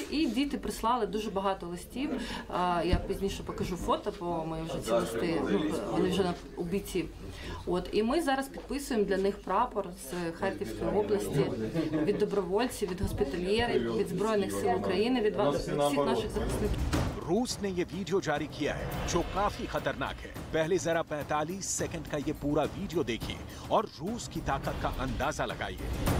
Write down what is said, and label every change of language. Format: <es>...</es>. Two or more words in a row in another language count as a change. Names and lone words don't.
<uk>І діти прислали дуже багато листів. Я пізніше покажу фото, бо ми вже ці листи, вони вже у бійців. І ми зараз підписуємо для них прапор з Харківської області від добровольців, від госпітальєрів, від Збройних сил України, від всіх наших захисників.</uk> <hi>रूस ने ये वीडियो जारी किया है जो काफी खतरनाक है। पहले जरा 45 सेकंड का ये पूरा वीडियो देखिए और रूस की ताकत का अंदाजा लगाइए।</hi>